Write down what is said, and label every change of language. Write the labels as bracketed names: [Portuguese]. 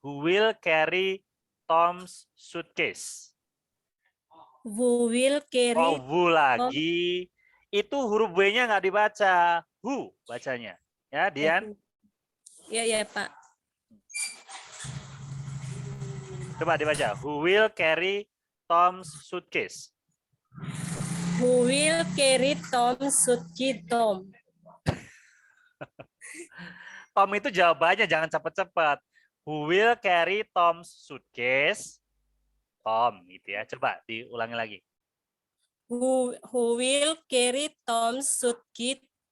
[English] Who will carry Tom's suitcase? Who will carry? [Indonesian] Oh, who lagi. Itu huruf W-nya nggak dibaca. Who bacanya. Ya, Dian. Ya, Pak. Coba dibaca. [English] Who will carry Tom's suitcase? Who will carry Tom's suitcase? Tom. [Indonesian] Tom itu jawabannya, jangan cepat-cepat. [English] Who will carry Tom's suitcase? [Indonesian] Tom, gitu ya. Coba diulangi lagi. [English] Who will carry Tom's suitcase?